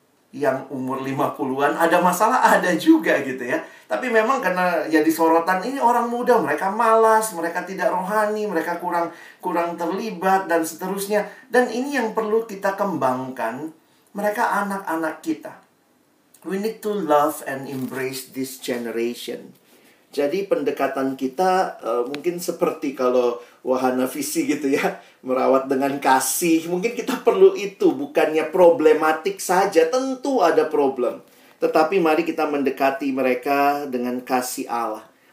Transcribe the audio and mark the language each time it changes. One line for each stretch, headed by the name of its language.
Indonesian: Yang umur 50-an, ada masalah? Ada juga gitu ya. Tapi memang karena ya di sorotan ini orang muda, mereka malas, mereka tidak rohani, mereka kurang terlibat dan seterusnya. Dan ini yang perlu kita kembangkan, mereka anak-anak kita.
English: We need to love and embrace this generation.
Indonesian: Jadi pendekatan kita mungkin seperti kalau wahana visi gitu ya, merawat dengan kasih. Mungkin kita perlu itu, bukannya problematik saja. Tentu ada problem. Tetapi mari kita mendekati mereka dengan kasih Allah.